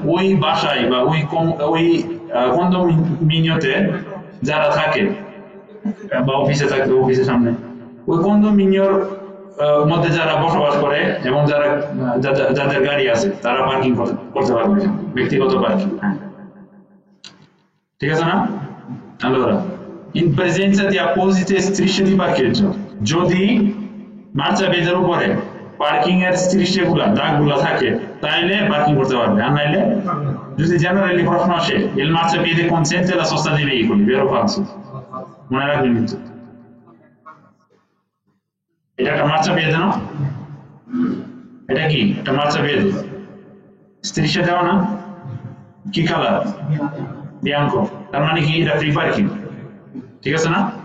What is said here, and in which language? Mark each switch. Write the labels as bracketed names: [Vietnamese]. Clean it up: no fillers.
[Bangla] ওই বাসায় বা ওই কন্দমিনিওতে যারা থাকে বা অফিসে থাকে, অফিসের সামনে ওই কন্দমিনিওর মধ্যে যারা বসবাস করে এবং যাদের গাড়ি আছে তারা পার্কিং করতে পারবে, ব্যক্তিগত পার্কিং। ঠিক আছে না? [Italian] Allora, in presenza di apposite strisce di parcheggio, [Bangla] যদি মার্চাপিয়েদের উপরে পার্কিং এর strisce গুলা, দাগগুলা থাকে, তাইলে পার্কিং করতে পারবে। আর নাইলে যদি জেনারেলি প্রশ্ন আসে, [Italian] il marciapiede consente la sosta dei veicoli, vero o falso? [Bangla] মনে রাখবেন কিন্তু এটা একটা মার্চাপিয়েদে না? এটা কি? এটা মার্চাপিয়েদে। strisce দেওয়া না? কি কালার? বিয়াঙ্কো। তার মানে কি? এটা ফ্রি পার্কিং। ঠিক আছে না?